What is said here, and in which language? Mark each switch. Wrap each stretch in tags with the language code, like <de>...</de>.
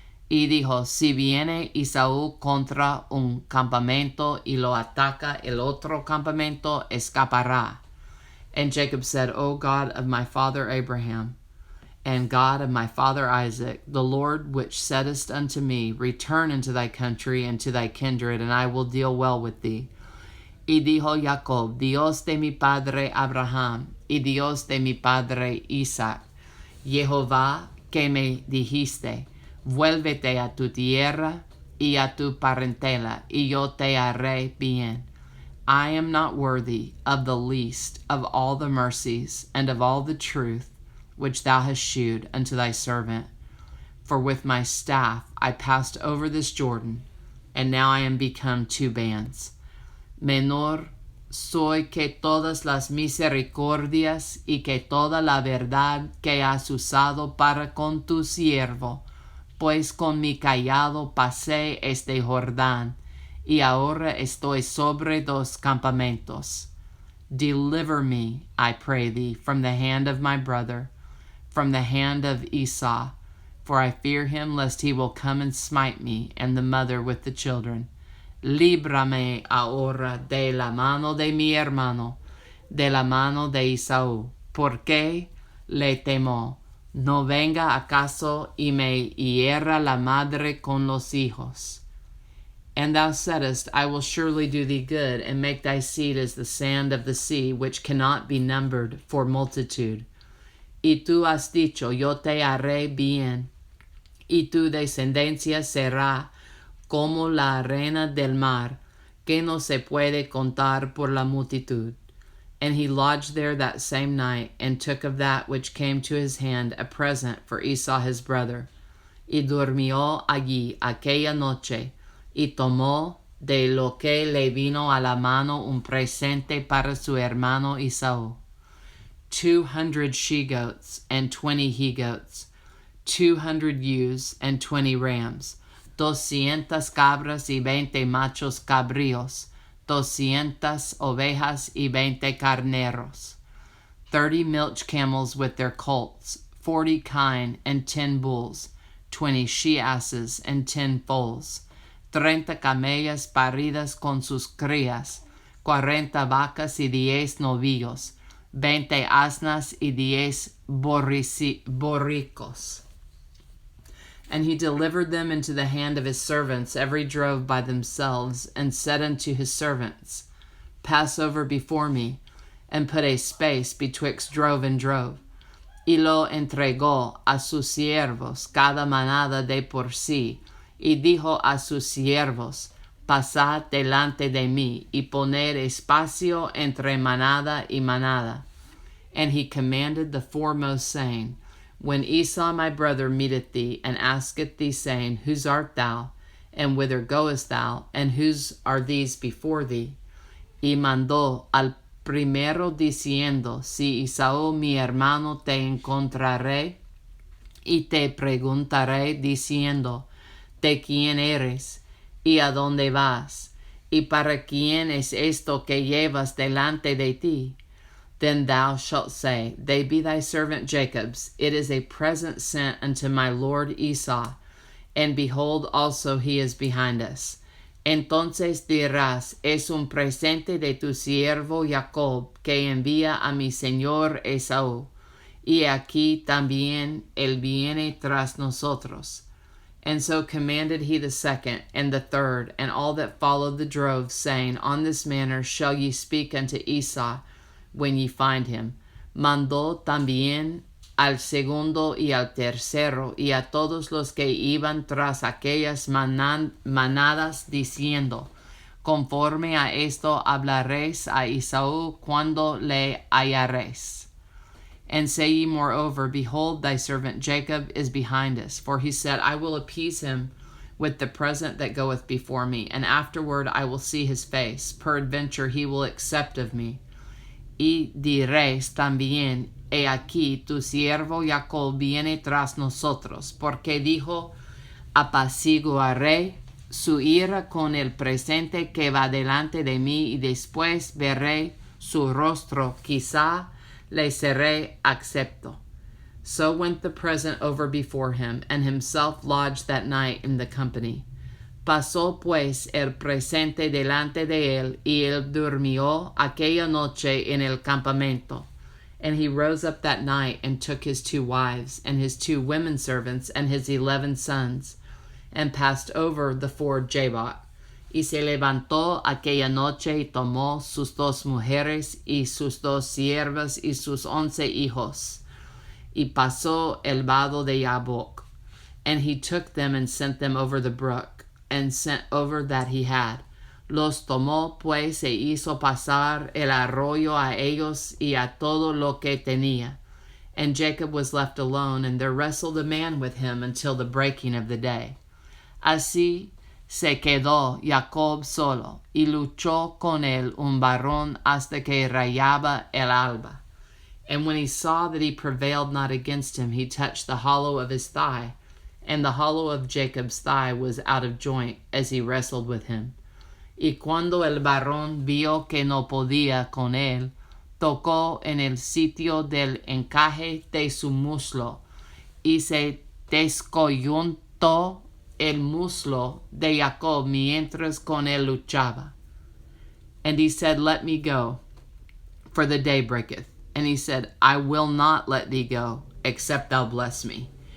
<es>Y dijo, Si viene Esaú contra un campamento y lo ataca el otro campamento, escapará.</es> <en>And Jacob said, O God of my father Abraham, and God of my father Isaac, the Lord which saidest unto me, Return into thy country and to thy kindred, and I will deal well with thee.</en> <es>Y dijo Jacob, Dios de mi padre Abraham, y Dios de mi padre Isaac, Jehová que me dijiste, Vuélvete a tu tierra y a tu parentela, y yo te haré bien.</es> <en>I am not worthy of the least of all the mercies and of all the truth which thou hast shewed unto thy servant. For with my staff I passed over this Jordan, and now I am become 2 bands.</en> <es>Menor soy que todas las misericordias y que toda la verdad que has usado para con tu siervo, pues con mi cayado pasé este Jordán, y ahora estoy sobre 2 campamentos.</es> <en>Deliver me, I pray thee, from the hand of my brother, from the hand of Esau, for I fear him lest he will come and smite me and the mother with the children.</en> <es>líbrame ahora de la mano de mi hermano, de la mano de Esaú, porque le temo, no venga acaso y me hiera la madre con los hijos.</es> <en>And thou saidest, I will surely do thee good, and make thy seed as the sand of the sea, which cannot be numbered for multitude.</en> <es>Y tú has dicho, yo te haré bien, y tu descendencia será como la arena del mar, que no se puede contar por la multitud.</es> <en>And he lodged there that same night, and took of that which came to his hand a present for Esau his brother.</en> <es>Y durmió allí aquella noche, y tomó de lo que le vino a la mano un presente para su hermano Esaú.</es> <en>200 she-goats and 20 he-goats, 200 ewes and 20 rams,</en> <es>200 cabras y 20 machos cabríos, 200 ovejas y 20 carneros,</es> <en>30 milch camels with their colts, 40 kine and 10 bulls, 20 she-asses and 10 foals,</en> <es>30 camellas paridas con sus crías, 40 vacas y 10 novillos, 20 asnas y 10 borricos.</es> <en>And he delivered them into the hand of his servants, every drove by themselves, and said unto his servants, Pass over before me, and put a space betwixt drove and drove.</en> <es>Y lo entregó a sus siervos, cada manada de por sí, y dijo a sus siervos, Pasad delante de mí, y poner espacio entre manada y manada.</es> <en>And he commanded the foremost, saying, When Esau my brother meeteth thee, and asketh thee, saying, Whose art thou? And whither goest thou? And whose are these before thee?</en> <es>Y mandó al primero diciendo, Si Esaú mi hermano te encontraré, y te preguntaré diciendo, ¿de quién eres? ¿Y a dónde vas? ¿Y para quién es esto que llevas delante de ti?</es> <en>Then thou shalt say, They be thy servant Jacob's. It is a present sent unto my lord Esau, and behold, also he is behind us.</en> <es>Entonces dirás, es un presente de tu siervo Jacob, que envía a mi señor Esaú. Y aquí también él viene tras nosotros.</es> <en>And so commanded he the second, and the third, and all that followed the drove, saying, On this manner shall ye speak unto Esau, when ye find him.</en> <es>Mandó también al segundo y al tercero, y a todos los que iban tras aquellas manadas, diciendo, Conforme a esto hablaréis a Esaú cuando le hallaréis.</es> <en>And say ye moreover, Behold, thy servant Jacob is behind us. For he said, I will appease him with the present that goeth before me, and afterward I will see his face. Peradventure he will accept of me.</en> <es>Y diréis también, He aquí tu siervo Jacob viene tras nosotros, porque dijo, apaciguaré su ira con el presente que va delante de mí, y después veré su rostro, quizá le seré acepto.</es> <en>So went the present over before him, and himself lodged that night in the company.</en> <es>Pasó pues el presente delante de él, y él durmió aquella noche en el campamento.</es> <en>And he rose up that night, and took his 2 wives, and his 2 women servants, and his 11 sons, and passed over the ford Jabbok.</en> <es>Y se levantó aquella noche, y tomó sus 2 mujeres, y sus 2 siervas, y sus 11 hijos, y pasó el vado de Jabbok.</es> <en>And he took them, and sent them over the brook, and sent over that he had.</en> <es>Los tomó pues, e hizo pasar el arroyo a ellos y a todo lo que tenía.</es> <en>And Jacob was left alone, and there wrestled a man with him until the breaking of the day.</en> <es>Así se quedó Jacob solo, y luchó con él un varón hasta que rayaba el alba.</es> <en>And when he saw that he prevailed not against him, he touched the hollow of his thigh, and the hollow of Jacob's thigh was out of joint as he wrestled with him.</en> <es>Y cuando el varón vio que no podía con él, tocó en el sitio del encaje de su muslo, y se descoyuntó el muslo de Jacob mientras con él luchaba.</es> <en>And he said, let me go, for the day breaketh. And he said, I will not let thee go, except thou bless me.</en>